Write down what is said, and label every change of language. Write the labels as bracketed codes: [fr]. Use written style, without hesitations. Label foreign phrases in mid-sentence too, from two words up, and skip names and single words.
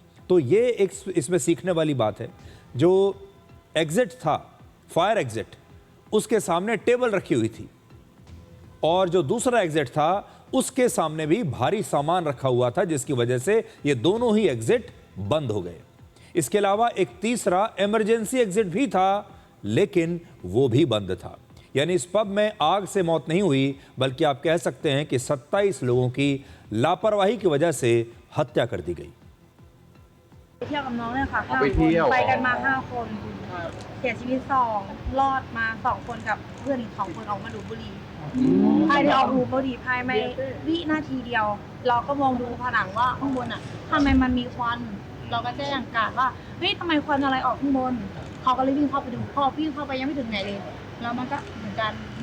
[hi] तो ये एक इसमें सीखने वाली बात है, जो एग्जिट था [en] fire exit [hi] उसके सामने टेबल रखी हुई थी और जो दूसरा एग्जिट था उसके सामने भी भारी सामान रखा हुआ था जिसकी वजह से ये दोनों ही एग्जिट बंद हो गए। इसके अलावा एक तीसरा [en] emergency exit [hi] भी था लेकिन वो भी बंद था। यानी इस पब में आग से मौत नहीं हुई बल्कि आप कह सकते हैं कि 27 लोगों की लापरवाही की वजह से हत्या कर दी गई। [th] ไปเที่ยวกับน้องเนี่ยค่ะ ไปเที่ยว ไปกันมา5 คนเสียชีวิต2รอดมา2 คนกับเพื่อนอีก2 คนออกมาดูดบุหรี่ภายในออกดูดบุหรี่ภายในวินาทีเดียวเราก็มองดูผนังว่าข้างบนอ่ะทำไมมันมีควันเราก็แจ้งการว่าเฮ้ยทำไมควันอะไรออกข้างบนเขาก็เลยวิ่งเข้าไปดูพอวิ่งเข้าไปยังไม่ถึงไหนเลยแล้วมันก็เหมือนกันมา